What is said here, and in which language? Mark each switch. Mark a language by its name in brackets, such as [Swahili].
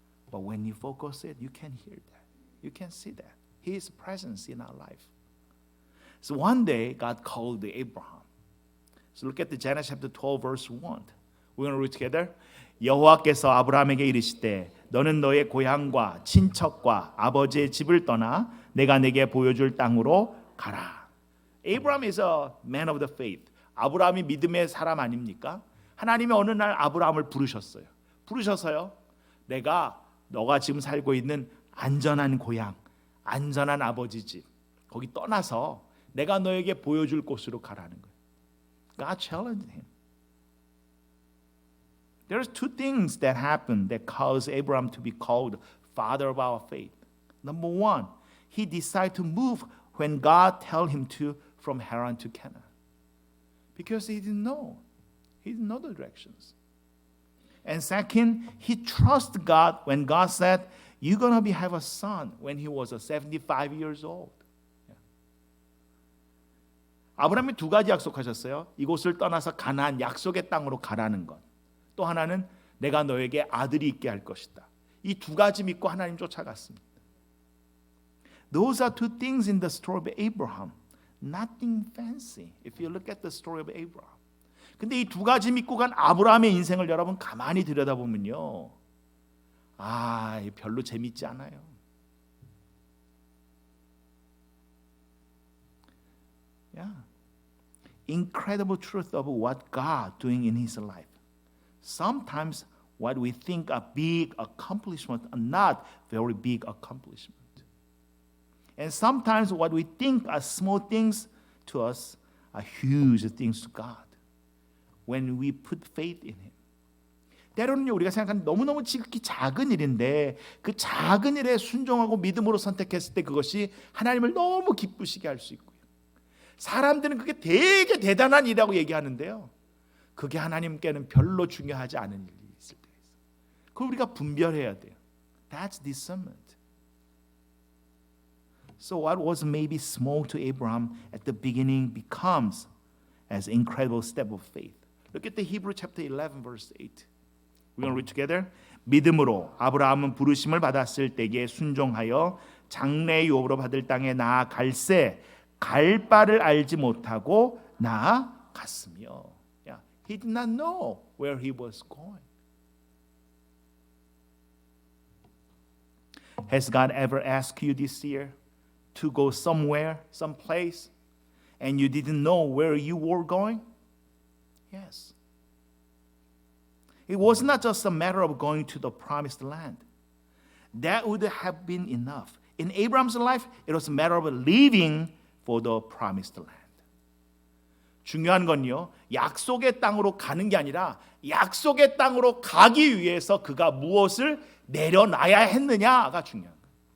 [English] But when you focus it, you can hear that. You can see that. His presence in our life. So one day God called Abraham. So look at the Genesis chapter 12 verse 1. We're going to read together. [Korean] 여호와께서 아브라함에게 이르시되 너는 너의 고향과 친척과 아버지의 집을 떠나 내가 내게 보여줄 땅으로 가라. [English] Abraham is a man of the faith. [Korean] 아브라함이 믿음의 사람 아닙니까? 하나님이 어느 날 아브라함을 부르셨어요. 부르셔서요. 내가 너가 지금 살고 있는 안전한 고향, 안전한 아버지 집 거기 떠나서 내가 너에게 보여줄 곳으로 가라는 거예요. [English] God challenged him. There's two things that happened that caused Abraham to be called father of our faith. Number one, he decided to move when God told him to from Haran to Canaan. Because he didn't know. He didn't know the directions. And second, he trusted God when God said, you're going to have a son when he was 75 years old. [Korean] 아브라함이 두 가지 약속하셨어요. 이곳을 떠나서 가나안 약속의 땅으로 가라는 것. 또 하나는 내가 너에게 아들이 있게 할 것이다. 이 두 가지 믿고 하나님 쫓아갔습니다. [English] Those are two things in the story of Abraham. Nothing fancy if you look at the story of Abraham. [Korean] 근데 이 두 가지 믿고 간 아브라함의 인생을 여러분 가만히 들여다보면요. 별로 재밌지 않아요. [English] Yeah. Incredible truth of what God doing in his life. Sometimes what we think are big accomplishments are not very big accomplishments. And sometimes what we think are small things to us are huge things to God when we put faith in Him. [Korean] 때로는요 우리가 생각하는 너무너무 지극히 작은 일인데 그 작은 일에 순종하고 믿음으로 선택했을 때 그것이 하나님을 너무 기쁘시게 할 수 있고요. 사람들은 그게 되게 대단한 일이라고 얘기하는데요. 그게 하나님께는 별로 중요하지 않은 일이 있을 때가 있어요. 그걸 우리가 분별해야 돼요. [English] That's discernment. So what was maybe small to Abraham at the beginning becomes as an incredible step of faith. Look at the Hebrew chapter 11 verse 8. We're going to read together. [Korean] 믿음으로 아브라함은 부르심을 받았을 때에 순종하여 장래 유업으로 받을 땅에 나아갈새 갈 바를 알지 못하고 나아갔으며. [English] Yeah. He did not know where he was going. Has God ever asked you this year to go somewhere, someplace, and you didn't know where you were going? Yes. It was not just a matter of going to the promised land. That would have been enough. In Abraham's life, it was a matter of leaving for the promised land. [Korean] 중요한 건요, 약속의 땅으로 가는 게 아니라 약속의 땅으로 가기 위해서 그가 무엇을 내려놔야 했느냐가 중요한 거예요.